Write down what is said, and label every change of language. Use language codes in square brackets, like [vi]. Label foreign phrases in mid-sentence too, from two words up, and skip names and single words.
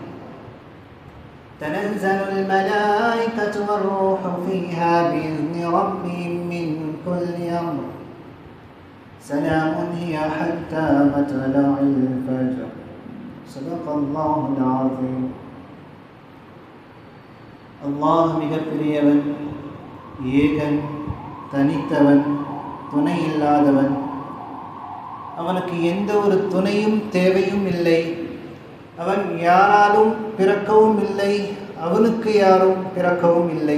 [ar] تنزل الملائكة والروح فيها بإذن ربهم من كل أمر. سلام هي حتى مطلع الفجر. صدق الله العظيم. [ta] அல்லாஹ் மிகப்பெரியவன், ஏகன், தனித்தவன், துணை இல்லாதவன். அவனுக்கு எந்த ஒரு துணையும் தேவையும் இல்லை. அவன் யாராலும் பிறக்கவும் இல்லை, அவனுக்கு யாரும் பிறக்கவும் இல்லை.